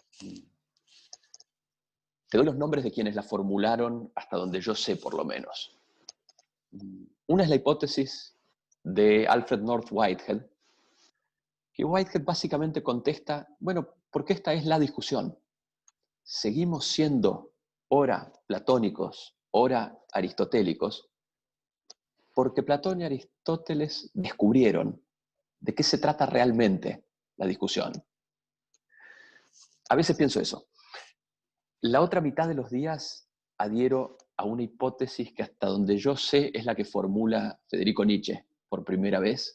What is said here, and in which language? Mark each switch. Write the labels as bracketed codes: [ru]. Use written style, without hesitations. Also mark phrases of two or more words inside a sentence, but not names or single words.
[es] Te doy los nombres de quienes la formularon hasta donde yo sé, por lo menos. Una es la hipótesis de Alfred North Whitehead, que Whitehead básicamente contesta, bueno, porque esta es la discusión. Seguimos siendo ora platónicos, ora aristotélicos, porque Platón y Aristóteles descubrieron de qué se trata realmente la discusión. A veces pienso eso. La otra mitad de los días adhiero a una hipótesis que hasta donde yo sé es la que formula Federico Nietzsche por primera vez.